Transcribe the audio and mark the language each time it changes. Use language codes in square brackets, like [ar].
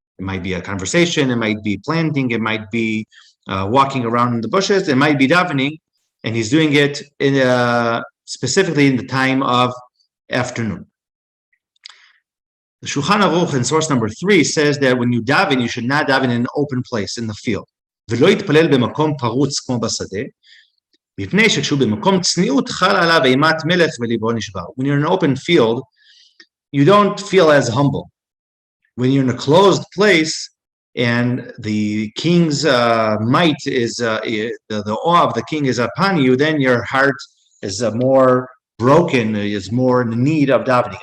[en] It might be a conversation, it might be planting, it might be walking around in the bushes, it might be davening, and he's doing it specifically in the time of afternoon. The Shulchan Aruch in source number 3 says that when you daven, you should not daven in an open place in the field. [he] ולא יתפלל במקום פרוץ כמו בשדה, מפני שכשהוא במקום צניעות חל עליו אימת מלך וליבו נשבר. [en] When you're in an open field, you don't feel as humble. When you're in a closed place and the king's might is, the awe of the king is upon you, then your heart is more broken, is more in need of davening.